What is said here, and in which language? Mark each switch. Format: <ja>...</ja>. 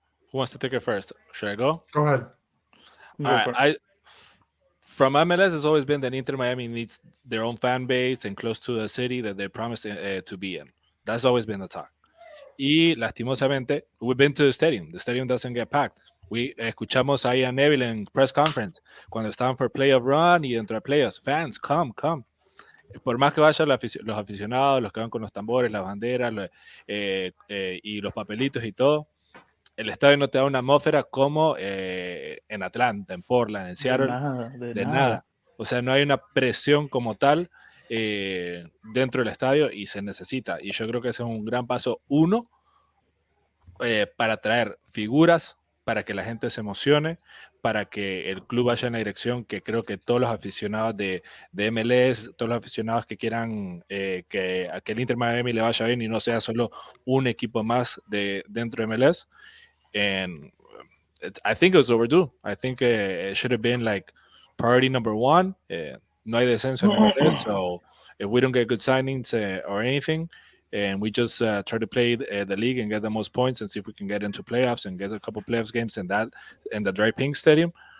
<en>Who wants to take it first? Should I go? Go ahead. All right. From MLS, it's always been that Inter Miami needs their own fan base and close to the city that they promised to be in. That's always been the talk.</en> <es>Y lastimosamente,</es> <en>we've been to the stadium. The stadium doesn't get packed. We</en> <es>escuchamos ahí a Neville en</es> <en>press conference</en> <es>cuando estaban</es> <en>for playoff run</en> <es>y dentro de playoffs.</es> <en>Fans, come.</en> <es>Por más que vayan los aficionados, los que van con los tambores, las banderas y los papelitos y todo, el estadio no te da una atmósfera como en Atlanta, en Portland, en Seattle, de nada. O sea, no hay una presión como tal dentro del estadio y se necesita. Y yo creo que ese es un gran paso, uno, para traer figuras, para que la gente se emocione, para que el club vaya en la dirección que creo que todos los aficionados de MLS, todos los aficionados que quieran que el Inter Miami le vaya bien y no sea solo un equipo más dentro de MLS.</es> <en>And I think it was overdue. I think it should have been like priority number one.</en> <es>No hay descenso en MLS,</es> <en>so if we don't get good signings or anything, and we just try to play the league and get the most points and see if we can get into playoffs and get a couple playoffs games in the Dry Pink Stadium.</en>